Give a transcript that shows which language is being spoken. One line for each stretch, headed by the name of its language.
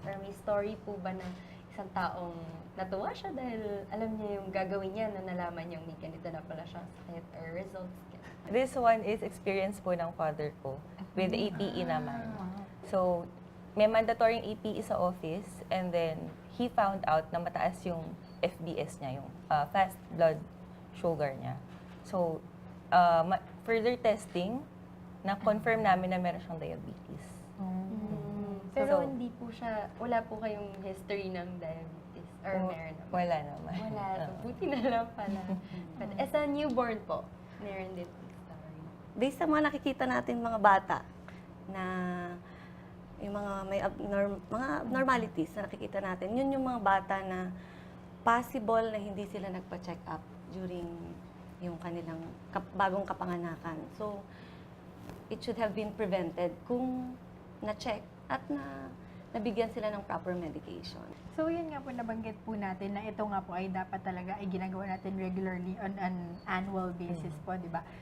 Filipino: Or may story po ba na isang taong natuwa siya dahil alam niya yung gagawin niya na nalaman niyang may ganito na pala siya or results?
English: This one is experience po ng father ko with APE naman.
Filipino: So, may mandatory APE sa office and then he found out na mataas yung FBS niya, yung fast blood sugar niya. So, further testing, na-confirm namin na meron siyang diabetes. Pero hindi po siya, wala po kayong history ng diabetes or meron naman? Wala naman. Wala. Buti na lang pala.
English: But as a newborn
Filipino: po, meron din po story. Based sa mga nakikita natin mga bata na yung mga may mga abnormalities na nakikita natin, yun yung mga bata na possible na hindi sila nagpa-check up during yung kanilang bagong kapanganakan.
English: So, it should have been prevented
Filipino: kung na-check at nabigyan sila ng
English: proper medication.
Filipino: So, yun nga po, nabanggit po natin na ito nga po ay dapat talaga ay ginagawa natin
English: regularly on an annual basis
Filipino: po, di ba?